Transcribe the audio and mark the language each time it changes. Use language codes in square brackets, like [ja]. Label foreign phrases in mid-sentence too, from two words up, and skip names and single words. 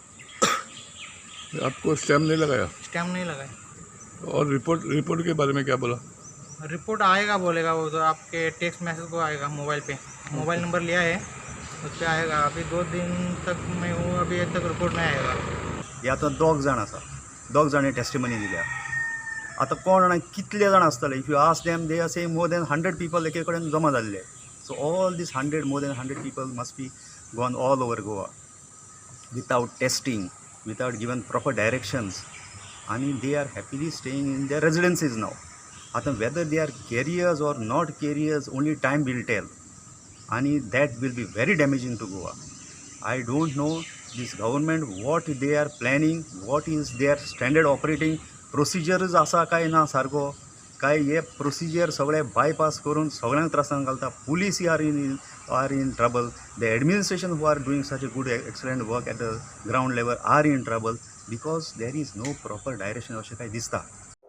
[hi] आपको स्टैम्प नहीं लगाया? स्टैम्प नहीं लगा है। और रिपोर्ट के बारे में क्या बोला? रिपोर्ट आएगा बोलेगा, वो तो आपके टेक्स्ट मैसेज को आएगा मोबाइल पे। मोबाइल नंबर लिया है, उस पर आएगा। अभी 2 दिन तक मैं हूँ, अभी तक रिपोर्ट नहीं आएगा। [kok] ह्या आतां 2 जाण आसा, 2 जाणी टेस्टिमनी दिल्या। आतां कोण जाणा कितले जाण आसतले? [en] If you ask them, they are saying more than 100 people [kok] एके कडेन जमा जाल्ले। [en] So all these 100 more than 100 people must be gone all over Goa without testing, without given proper directions, आणि they are happily staying in their residencies now. आतां whether they are carriers or not carriers, only time will tell, आणि that will be very damaging to Goa. I don't know this government what they are planning, what is their standard operating procedures [kok] आसा काय ना सारको. काय हे प्रोसिजर सगळे बायपास करून सगळ्यांक त्रासान घालता. [en] Police are in trouble. the administration who are doing such a good excellent work at the ground level are in trouble because there is no proper direction [kok] अशें काय दिसता.